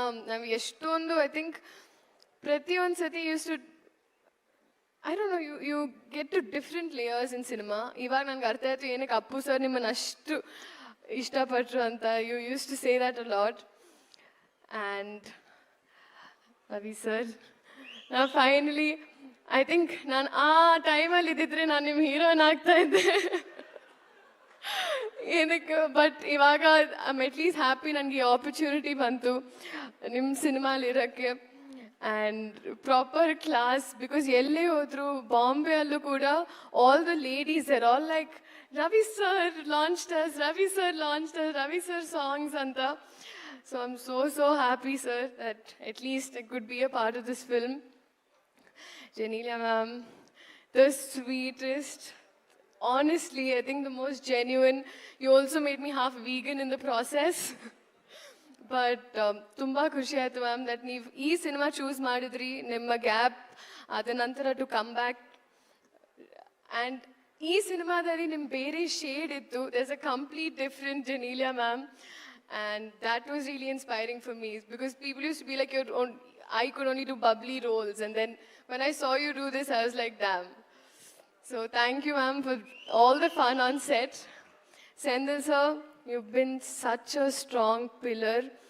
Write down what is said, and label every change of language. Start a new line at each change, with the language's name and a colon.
Kannada: ನಾವು ಎಷ್ಟೊಂದು I think ಪ್ರತಿಯೊಂದು ಸತಿ use to
English: I don't know, you get to different layers in cinema.
Kannada: ಇವಾಗ ನನಗೆ ಅರ್ಥ ಆಯಿತು ಏನಕ್ಕೆ ಅಪ್ಪು ಸರ್ ನಿಮ್ಮನ್ನು ಅಷ್ಟು ಇಷ್ಟಪಟ್ಟರು ಅಂತ.
English: You used to say that a lot.
Kannada: And Ravi sir, ನಾವು ಫೈನಲಿ ಐ ಥಿಂಕ್ ನಾನು ಆ ಟೈಮಲ್ಲಿ ಇದ್ದಿದ್ರೆ ನಾನು ನಿಮ್ಮ ಹೀರೋಯಿನ್ ಆಗ್ತಾ ಇದ್ದೆ. ಏನಕ್ಕೆ ಬಟ್ ಇವಾಗ
English: I am at least happy
Kannada: ನನಗೆ ಈ ಆಪರ್ಚುನಿಟಿ ಬಂತು ನಿಮ್ಮ ಸಿನಿಮಾಲಿರೋಕ್ಕೆ.
English: And proper class. Because
Kannada: ಎಲ್ಲೇ ಹೋದ್ರು ಬಾಂಬೆ ಅಲ್ಲೂ ಕೂಡ
English: All the ladies are all like Ravi sir launched us, Ravi sir launched us, Ravi sir songs ಅಂತ. So I am so happy sir that at least I could be a part of this film. Genelia ma'am, the sweetest, honestly I think the most genuine. You also made me half vegan in the process.
Kannada: But ತುಂಬ ಖುಷಿ ಆಯಿತು ma'am that ನೀವು ಈ cinema choose ಮಾಡಿದ್ರಿ. ನಿಮ್ಮ gap ಅದ ನಂತರ
English: To come back.
Kannada: And ಈ ಸಿನಿಮಾದಲ್ಲಿ ನಿಮ್ಮ ಬೇರೆ ಶೇಡ್ ಇತ್ತು.
English: There's a complete different Genelia ma'am. And that was really inspiring for me. Because people used to be like I could only do bubbly roles. And then when I saw you do this, I was like, damn. So thank you, ma'am, for all the fun on set. Sendil sir, you've been such a strong pillar.